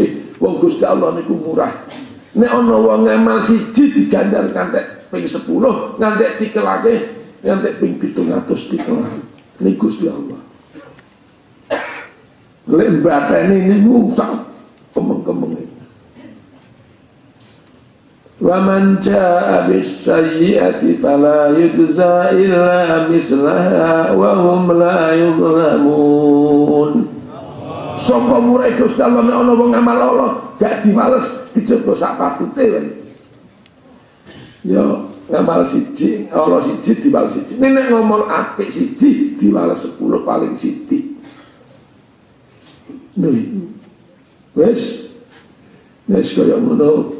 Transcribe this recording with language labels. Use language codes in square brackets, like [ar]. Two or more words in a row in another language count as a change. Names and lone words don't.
[jv] Wong Gusti Allah niku murah. Nek ana wong ngamal siji diganjar kantek ping 10, ngantek dikelake ngantek ping 700 dikelake. Niku Gusti Allah. Lek batene niku sak kemeng-kemenge. [ar] ومن جاء بالسيئة فلا يجزى إلا مثلها وهم لا يظلمون. [jv] Sapa murai Gusti Allah nek ana wong ngamal Allah gak diwales dicoba sak patute wae. Ya ngamal siji, Allah siji diwales siji. Nek ngomong apik siji diwales 10 paling sithik. Wes kaya ngono.